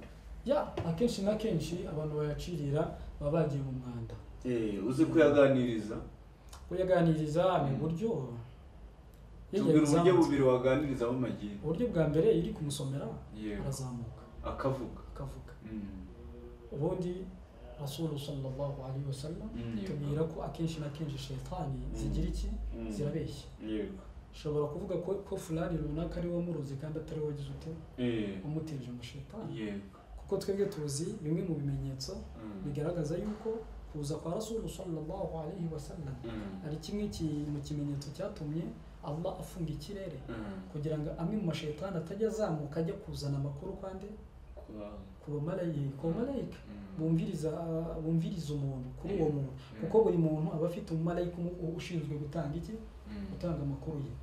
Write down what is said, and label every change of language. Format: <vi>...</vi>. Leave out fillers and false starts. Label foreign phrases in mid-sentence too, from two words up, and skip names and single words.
<rw>Akenshi na kenshi abantu bayacirira baba bagiye mu mwanda. Uzi kuyaganiriza? Kuyaganiriza ni buryo. Tubwira uburyo bubiri waganirizamo amagini. Uburyo bwa mbere iri kumusomera arazamuka akavuga. Ubundi Rasul</rw> <ar>صلى الله عليه وسلم</ar> <rw>tubwira ko akenshi na kenshi shayitani zigira iki, zirabeshya. Ushobora kuvuga ko fulani runaka ari wamuroze kandi atari wagize ute umuteje mu shayitani. Kuko twebwe tuzi bimwe mu bimenyetso bigaragaza yuko kuza kwa Rasul</rw> <ar>صلى الله عليه وسلم</ar> <rw>ari kimwe mu kimenyetso cyatumye Allah afunga ikirere kugira ngo amwe mu mashayitani atajya azamuka ajya kuzana amakuru kandi ku malayika bumviriza umuntu kuri uwo muntu, kuko buri muntu aba afite umumalayika ushinzwe gutanga iki, gutanga amakuru ye.</rw>